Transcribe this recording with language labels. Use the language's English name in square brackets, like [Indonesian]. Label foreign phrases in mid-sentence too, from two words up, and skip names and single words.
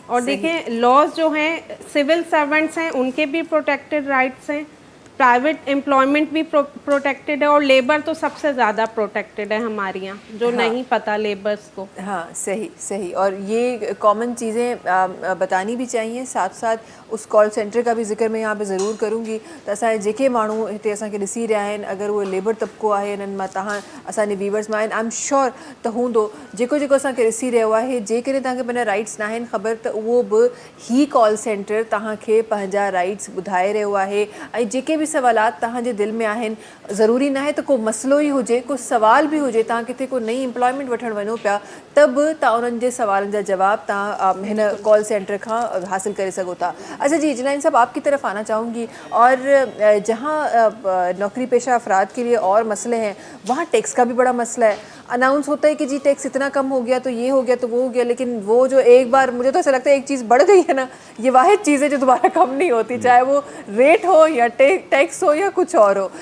[Urdu] اور دیکھیں، لاز جو ہیں, [English] civil servants [Urdu] ہیں، ان کے بھی [English] protected rights [Urdu] ہیں, [English] private employment [Urdu] بھی پروٹیکٹڈ ہے، اور لیبر تو سب سے زیادہ پروٹیکٹڈ ہے ہمارے یہاں، جو نہیں پتا لیبرز کو. ہاں صحیح صحیح. اور یہ کامن چیزیں بتانی بھی چاہیے. ساتھ ساتھ اس [English] call center [Urdu] کا بھی ذکر میں یہاں پہ ضرور کروں گی. [Sindhi] तो असांजे जेके माण्हू हिते असांखे ॾिसी रहिया आहिनि, अगर वो लेबर तबको आहे, इन्हनि मां तव्हां असांजे व्यूवर्स में आहिनि, [English] I am sure [Sindhi] त हूंदो जेको असांखे ॾिसी रहियो आहे, जेकॾहिं तव्हांखे पंहिंजा राइट्स न आहिनि ख़बर, त उहो बि ही [English] call center [Sindhi] तव्हांखे पंहिंजा राइट्स ॿुधाए रहियो आहे। ऐं जेके भी सवालात तव्हांजे दिलि में आहिनि, ज़रूरी न आहे त को मसइलो ई हुजे, को सवाल भी हुजे, तव्हां किथे को नई एम्प्लॉयमेंट वठणु वञो पिया, त बि तव्हां उन्हनि जे सवालनि जा जवाब तव्हां हिन [English] call center [Sindhi] खां हासिल करे सघो था। [Urdu] اچھا جی، اجلائن صاحب، آپ کی طرف آنا چاہوں گی۔ اور جہاں نوکری پیشہ افراد کے لیے اور مسلے ہیں، وہاں ٹیکس کا بھی بڑا مسئلہ ہے. اناؤنس ہوتا ہے کہ جی ٹیکس اتنا کم ہو گیا تو یہ ہو گیا تو وہ ہو گیا، لیکن وہ جو ایک بار، مجھے تو ایسا لگتا ہے ایک چیز بڑھ گئی ہے نا، یہ واحد چیز ہے جو دوبارہ کم نہیں ہوتی، چاہے وہ ریٹ ہو یا ٹیکس ہو یا کچھ اور ہو.